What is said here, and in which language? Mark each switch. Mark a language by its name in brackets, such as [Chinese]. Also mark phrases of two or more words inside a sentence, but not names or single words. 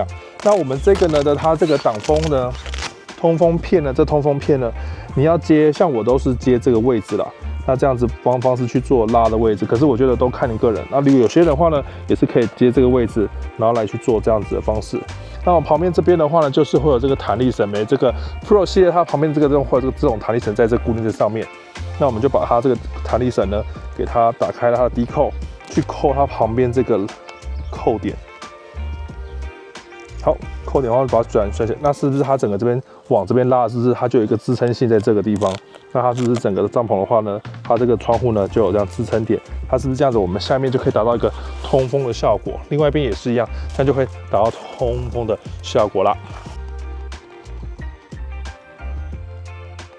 [Chinese] 那我們這個呢它這個擋風呢，通風片呢，這通風片呢，你要接，像我都是接這個位置啦。那這樣子方式去做拉的位置，可是我覺得都看你個人。那如果有些人的話呢，也是可以接這個位置，然後來去做這樣子的方式。那我旁邊這邊的話呢，就是會有這個彈力繩，沒這個 Pro 系列它旁邊這個會有這種彈力繩在這固定在上面。那我們就把它這個彈力繩呢，給它打開了它的低扣，去扣它旁邊這個扣點。好，扣點的話把它轉起來，那是不是它整個這邊往這邊拉，是不是它就有一個支撐性在這個地方？那它是不是整個的帳篷的話呢，它這個窗戶呢就有這樣支撐點？它是不是這樣子？我們下面就可以達到一個通風的效果。另外一邊也是一樣，這樣就會達到通風的效果啦。